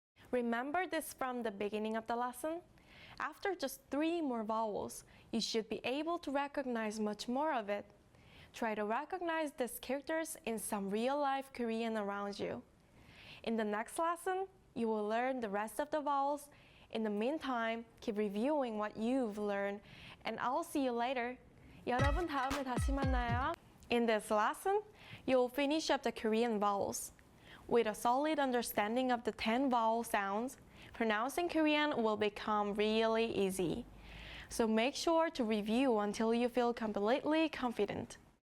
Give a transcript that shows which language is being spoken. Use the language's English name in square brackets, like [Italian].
[English] Remember this from the beginning of the lesson? After just 3 more vowels, you should be able to recognize much more of it. Try to recognize these characters in some real-life Korean around you. In the next lesson, you will learn the rest of the vowels. In the meantime, keep reviewing what you've learned, and I'll see you later. [Korean] 여러분, 다음에 다시 만나요. [English] In this lesson, you'll finish up the Korean vowels. With a solid understanding of the 10 vowel sounds, pronouncing Korean will become really easy. So make sure to review until you feel completely confident.